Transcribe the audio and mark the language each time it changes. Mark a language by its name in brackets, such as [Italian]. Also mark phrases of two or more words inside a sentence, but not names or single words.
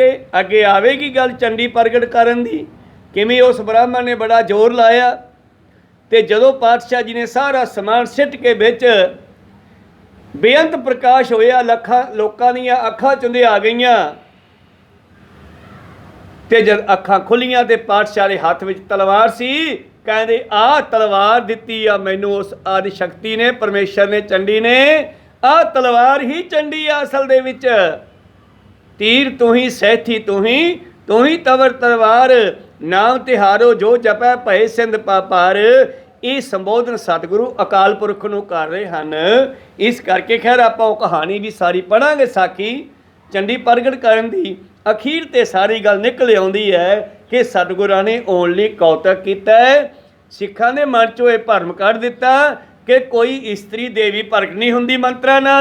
[Punjabi] ਅੱਗੇ ਆਵੇਗੀ ਗੱਲ ਚੰਡੀ ਪ੍ਰਗਟ ਕਰਨ ਦੀ, ਕਿਵੇਂ ਉਸ ਬ੍ਰਾਹਮਣ ਨੇ ਬੜਾ ਜ਼ੋਰ ਲਾਇਆ, ਤੇ ਜਦੋਂ ਪਾਤਸ਼ਾਹ ਜੀ ਨੇ ਸਾਰਾ ਸਮਾਨ ਸਿੱਟ ਕੇ ਵਿੱਚ ਬੇਅੰਤ ਪ੍ਰਕਾਸ਼ ਹੋਇਆ, ਲੱਖਾਂ ਲੋਕਾਂ ਦੀਆਂ ਅੱਖਾਂ ਚੁੰਦੇ ਆ ਗਈਆਂ, ਤੇ ਜਦ ਅੱਖਾਂ ਖੁੱਲ੍ਹੀਆਂ ਤੇ ਪਾਤਸ਼ਾਹ ਦੇ ਹੱਥ ਵਿੱਚ ਤਲਵਾਰ ਸੀ। ਕਹਿੰਦੇ ਆ ਤਲਵਾਰ ਦਿੱਤੀ ਆ ਮੈਨੂੰ ਉਸ ਆਦਿ ਸ਼ਕਤੀ ਨੇ, ਪਰਮੇਸ਼ਰ ਨੇ, ਚੰਡੀ ਨੇ। ਆ ਤਲਵਾਰ ਹੀ ਚੰਡੀ ਆ ਅਸਲ ਦੇ ਵਿੱਚ। [Braj] तीर तू ही सैथी तू ही तवर तलवार, नाम तिहारो जो जपै भय सिंध पापार। [Punjabi] ਇਹ ਸੰਬੋਧਨ ਸਤਿਗੁਰੂ ਅਕਾਲ ਪੁਰਖ ਨੂੰ ਕਰ ਰਹੇ ਹਨ। ਇਸ ਕਰਕੇ ਖੈਰ ਆਪਾਂ ਉਹ ਕਹਾਣੀ ਵੀ ਸਾਰੀ ਪੜਾਂਗੇ, ਸਾਖੀ ਚੰਡੀ ਪ੍ਰਗਟ ਕਰਨ ਦੀ। ਅਖੀਰ ਤੇ ਸਾਰੀ ਗੱਲ ਨਿਕਲ ਆਉਂਦੀ ਹੈ ਕਿ ਸਤਿਗੁਰਾਂ ਨੇ ਓਨਲੀ ਕੌਤਕ ਕੀਤਾ ਹੈ। ਸਿੱਖਾਂ ਦੇ ਮਨ 'ਚੋਂ ਇਹ ਭਰਮ ਕੱਢ ਦਿੱਤਾ ਕਿ ਕੋਈ ਇਸਤਰੀ ਦੇਵੀ ਪ੍ਰਗਟ ਨਹੀਂ ਹੁੰਦੀ ਮੰਤਰਾਂ ਨਾਲ।